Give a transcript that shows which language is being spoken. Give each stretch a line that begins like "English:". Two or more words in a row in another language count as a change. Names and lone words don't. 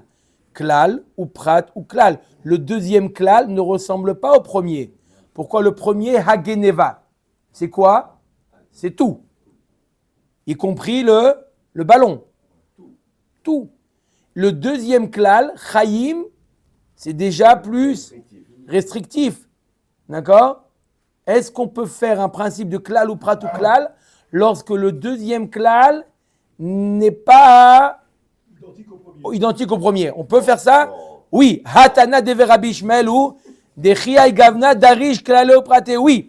Hebrew: כלל ופרט וכלל.
French: Le deuxième klal ne ressemble pas au premier. Pourquoi le premier hageneva? C'est quoi? C'est tout. Y compris le ballon. Tout. Le deuxième klal, chayim, c'est déjà plus restrictif. D'accord? Est-ce qu'on peut faire un principe de
Hebrew: כלל ופרט וכלל
French: lorsque le deuxième klal n'est pas identique au premier? On peut faire ça? Oui.
Aramaic: התנא דבי רבי ישמעאל ודכוותיה גוונא דריש כללי פרטי.
French: Oui.